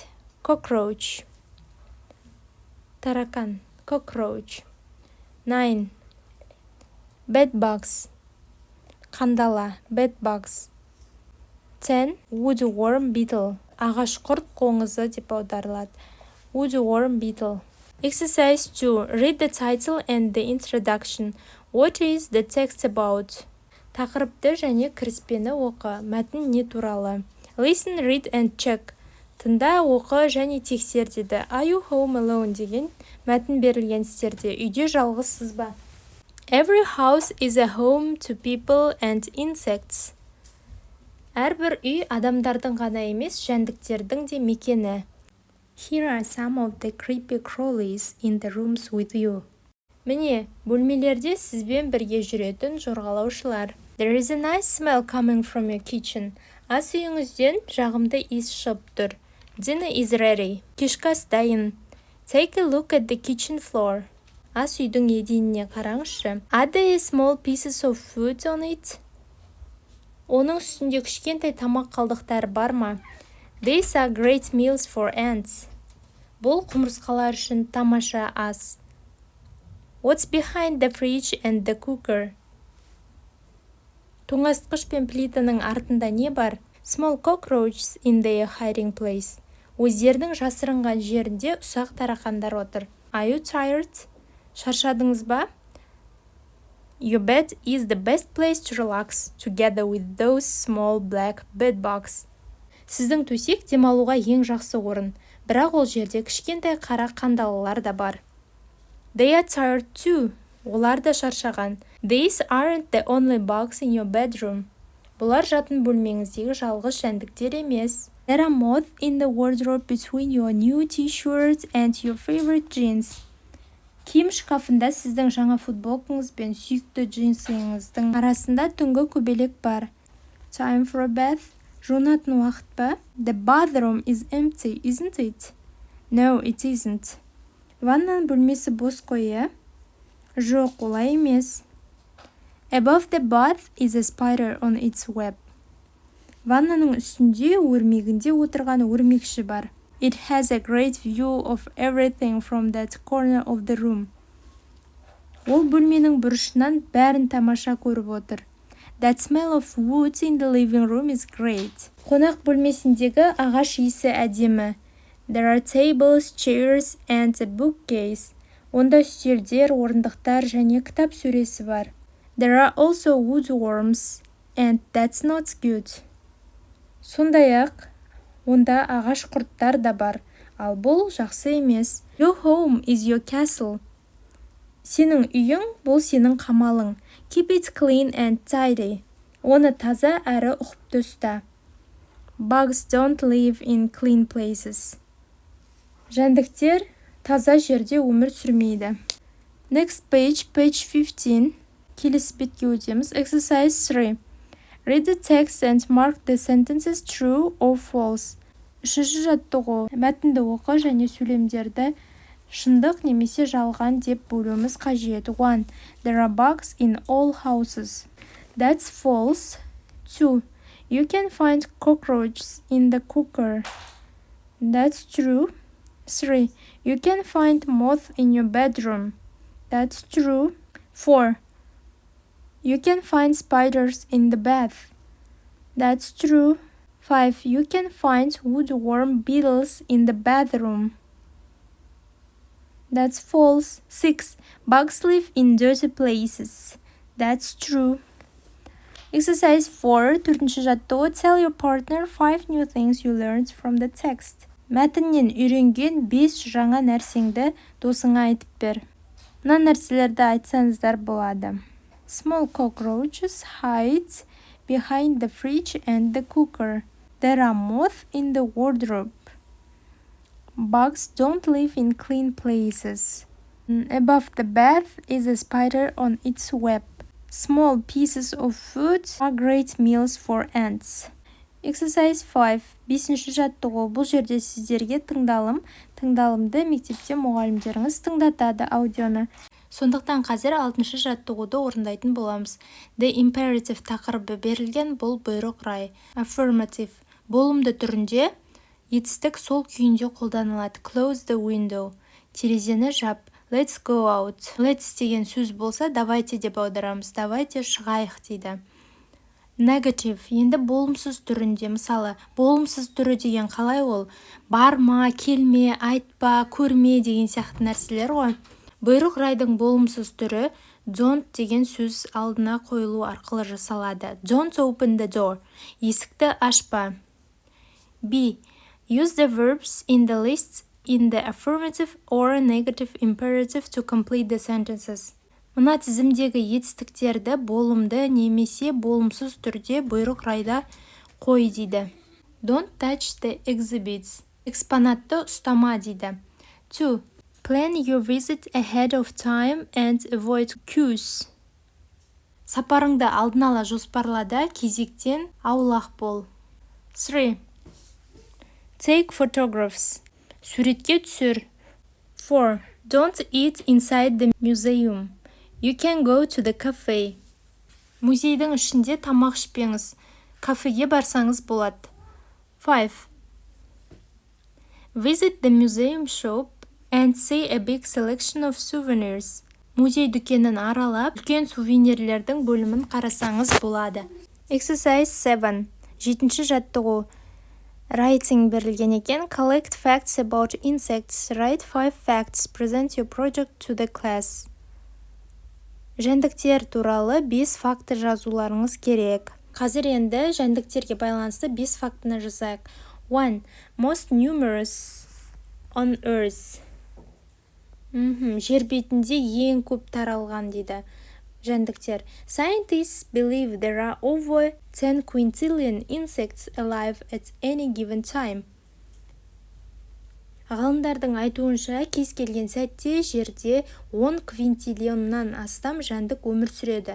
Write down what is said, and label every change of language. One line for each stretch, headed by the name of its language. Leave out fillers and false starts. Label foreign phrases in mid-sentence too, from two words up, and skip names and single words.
English: Cockroach, таракан, cockroach. 9. Bedbugs, қандала, bedbugs.
Kazakh: 10.
English: Woodworm beetle,
Kazakh: ағаш құрт қоңызы деп аударылады.
English: Woodworm beetle. Exercise 2. Read the title and the introduction. What is the text about?
Kazakh: Тақырыпты және кіріспені оқы. Мәтін не туралы?
English: Listen, read and check.
Kazakh: Тыңда, оқы және тексер деді.
English: Are you home alone
Kazakh: деген мәтін берілген істерде. Үйде жалғызсыз ба?
English: Every house is a home to people and insects.
Kazakh: Әрбір үй адамдардың ғана емес, жәндіктердің де мекені.
English: Here are some of the creepy crawlies in the rooms with you.
Kazakh: Міне, бөлмелерде сізбен бірге жүретін жорғалаушылар.
English: There is a nice smell coming from your kitchen.
Kazakh: Ас үйіңізден жағымды иіс шығып тұр.
English: Dinner is ready.
Kazakh: Кешкі ас дайын.
English: Take a look at the kitchen floor.
Kazakh: Ас үйдің еденіне қараңызшы.
English: Are there small pieces of food on it?
Kazakh: Оның үстінде кішкентай тамақ қалдықтары бар ма?
English: These are great meals for ants.
Kazakh: Бұл құмырсқалар үшін тамаша ас.
English: What's behind the fridge and the cooker?
Kazakh: Тоңазытқыш пен плитаның артында не бар?
English: Small cockroaches in their hiding place.
Kazakh: Өздерінің жасырынған жерінде ұсақ тарақандар отыр.
English: Are you tired?
Kazakh: Шаршадыңыз ба?
English: Your bed is the best place to relax together with those small black bedbugs.
Kazakh: Сіздің төсек демалуға ең жақсы орын, бірақ ол жерде кішкентай қара қандалалар да бар.
English: They are tired too.
Kazakh: Олар да шаршаған.
English: These aren't the only bugs in your bedroom.
Kazakh: Бұлар жатын бөлмеңіздегі жалғыз жәндіктер емес.
English: There are moths in the wardrobe between your new t-shirt and your favorite jeans.
Kazakh: Киім шкафында сіздің жаңа футболкаңыз бен сүйікті джинсыңыздың арасында түнгі көбелек бар.
English: Time for a bath.
Kazakh: Жуынатын уақыт па?
English: The bathroom is empty, isn't it? No, it isn't.
Kazakh: Ваннаның бөлмесі бос қой, е? Жоқ, олай емес.
English: Above the bath is a spider on its web.
Kazakh: Ваннаның үстінде өрмегінде отырған өрмекші бар.
English: It has a great view of everything from that corner of the room.
Kazakh: Ол бөлменің бұрышынан бәрін тамаша көріп отыр.
English: That smell of wood in the living room is great.
Kazakh: Қонақ бөлмесіндегі ағаш иісі әдемі.
English: There are tables, chairs and a bookcase.
Kazakh: Онда үстелдер, орындықтар және кітап сөресі бар.
English: There are also woodworms, and that's not good.
Kazakh: Сондай-ақ, онда ағаш құрттар да бар, ал бұл жақсы емес.
English: Your home is your castle.
Kazakh: Сенің үйің бұл сенің қамалың.
English: Keep it clean and tidy.
Kazakh: Оны таза әрі ұқыпты ұста.
English: Bugs don't live in clean places.
Kazakh: Жәндіктер таза жерде өмір сүрмейді.
English: Next page, page 15.
Kazakh: Келесі бетке өтеміз.
English: Exercise 3. Read the text and mark the sentences true or false.
Kazakh: Үшінші жаттығу. Мәтінді оқы және сөйлемдерді шындық немесе жалған деп бөлуіміз қажет.
English: 1. There are bugs in all houses. That's false. 2. You can find cockroaches in the cooker. That's true. 3. You can find moth in your bedroom. That's true. 4. You can find spiders in the bath. That's true. 5. You can find woodworm beetles in the bathroom. That's false. 6. Bugs live in dirty places. That's true. Exercise 4.
Kazakh: Төртінші жаттығу.
English: Tell your partner 5 new things you learned from the text.
Kazakh: Мәтіннен үйренген 5 жаңа нәрсеңді досыңа айтып бер. Мына нәрселерді айтсаңыздар болады.
English: Small cockroaches hide behind the fridge and the cooker. There are moths in the wardrobe. Bugs don't live in clean places. Above the bed is a spider on its web. Small pieces of food are great meals for ants. Exercise 5.
Kazakh: 5-ші жаттығу. Бұл жерде сіздерге тыңдалымды мектепте мұғалімдеріңіз тыңдатады аудионы. Сондықтан қазір 6-ші жаттығуды орындайтын боламыз.
English: The imperative
Kazakh: тақырыбы берілген, бұл бұйрық рай.
English: Affirmative.
Kazakh: Болымды түрінде етістік сол күйінде қолданылады.
English: Close the window.
Kazakh: Терезені жап.
English: Let's go out.
Kazakh: Let's деген сөз болса, давайте деп аударамыз. Давайте шығайық дейді. Negative. Енді болымсыз түрінде. Мысалы, болымсыз түрі деген қалай ол? Барма, келме, айтпа, көрме деген сияқты нәрселер ғой. Бұйрық райдың болымсыз түрі don't деген сөз алдына қойылу арқылы жасалады.
English: Don't open the door.
Kazakh: Есікті ашпа.
English: B. Use the verbs in the list in the affirmative or negative imperative to complete the sentences.
Kazakh: Мына тізімдегі етістіктерді болымды немесе болымсыз түрде бұйрық райда қой дейді.
English: Don't touch the exhibits.
Kazakh: Экспонатты ұстама дейді.
English: 2. Plan your visit ahead of time and avoid queues.
Kazakh: Сапарыңды алдын ала жоспарлада, кезектен аулақ бол.
English: 3. Take photographs.
Kazakh: Суретке түсір. 4.
English: Don't eat inside the museum. You can go to the cafe.
Kazakh: Музейдің ішінде тамақ ішпеңіз. Кафеге барсаңыз болады.
English: 5. Visit the museum shop and see a big selection of souvenirs.
Kazakh: Музей дүкенін аралап, үлкен сувенирлердің бөлімін қарасаңыз болады.
English: Exercise 7.
Kazakh: 7-ші жаттығу. Writing берілген екен.
English: Collect facts about insects. Write 5 facts. Present your project to the class.
Kazakh: Жәндіктер туралы 5 факты жазуларыңыз керек. Қазір енді жәндіктерге байланысты 5 фактыны жазайық.
English: 1. Most numerous on earth.
Kazakh: Жер бетінде ең көп таралған дейді жәндіктер.
English: Scientists believe there are over 10 quintillion insects alive at any given time.
Kazakh: Ғалымдардың айтуынша кез келген сәтте жерде 10 квинтиллионнан астам жәндік өмір сүреді.